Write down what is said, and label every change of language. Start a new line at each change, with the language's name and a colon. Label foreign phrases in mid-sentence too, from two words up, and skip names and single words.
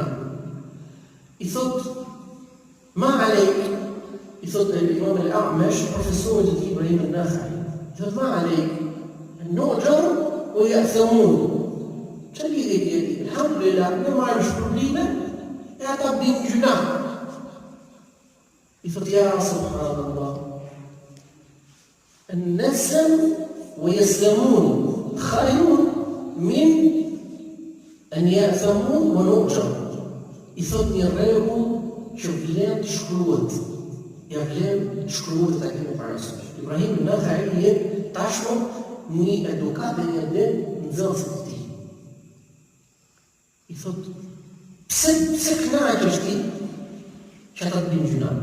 Albanian: I thot,
Arabic: ما عليك,
Albanian: i thot imam el-A'mash, profesorit të Ibrahim el-Nakhai, i thot,
Arabic: ما عليك, نؤجر أو يأثمون.
Albanian: Që lidhje tjeti? Alhamdulillah, ne marrë shpërblime, e ata binë gjuna. I thot, ja,
Arabic: subhanallah, النسم ويسلمون خير من أن يأثمون ونؤجر.
Albanian: I thot një rregull që vlen të shkruhet. Ja vlen të shkruhet ta kemi parasysh. Ibrahim el-Nakhai jep tashmë një edukat dhe një ide nxënësit të tij. I thot, pse kënaqesh ti që ata të binë gjuna?